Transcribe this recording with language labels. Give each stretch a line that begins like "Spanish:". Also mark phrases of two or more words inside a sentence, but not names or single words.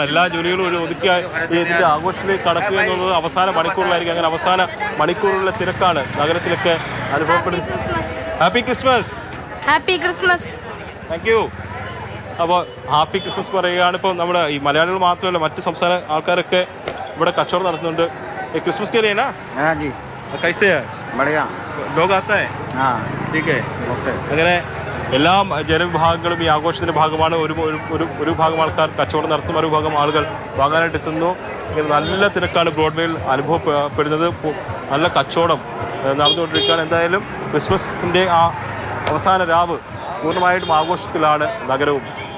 Malayalam: എല്ലാ ജോലികളും ഒരു ഒതുക്കി ഇതിന്റെ ആഘോഷത്തിലേക്ക് കടക്കുക എന്നുള്ളത് അവസാന മണിക്കൂറിലായിരിക്കും. അങ്ങനെ അവസാന മണിക്കൂറിലെ തിരക്കാണ് നഗരത്തിലൊക്കെ അനുഭവപ്പെടുന്നത്.
English: Happy Christmas. Thank you.
Malayalam: അപ്പോൾ
English: Happy Christmas
Malayalam: പറയുകയാണ്. ഇപ്പോൾ നമ്മുടെ ഈ മലയാളികൾ മാത്രമല്ല, മറ്റ് സംസ്ഥാന ആൾക്കാരൊക്കെ ഇവിടെ കച്ചവടം നടത്തുന്നുണ്ട്.
Hindi: क्रिसमस के लिए ना? हाँ जी. कैसे है? बढ़िया. लोग आता है? हाँ. ठीक है.
Malayalam: അങ്ങനെ എല്ലാ ജനവിഭാഗങ്ങളും ഈ ആഘോഷത്തിൻ്റെ ഭാഗമാണ്. ഒരു ഭാഗം ആൾക്കാർ കച്ചവടം നടത്തും, ഒരു ഭാഗം ആളുകൾ വാങ്ങാനായിട്ട് എത്തുന്നു. ഇങ്ങനെ നല്ല തിരക്കാണ് ബ്രോഡ്വേയിൽ അനുഭവപ്പെടുന്നത്. നല്ല കച്ചവടം നടന്നുകൊണ്ടിരിക്കുകയാണ്. എന്തായാലും ക്രിസ്മസിൻ്റെ ആ അവസാന രാവ് പൂർണ്ണമായിട്ടും ആഘോഷത്തിലാണ് നഗരവും.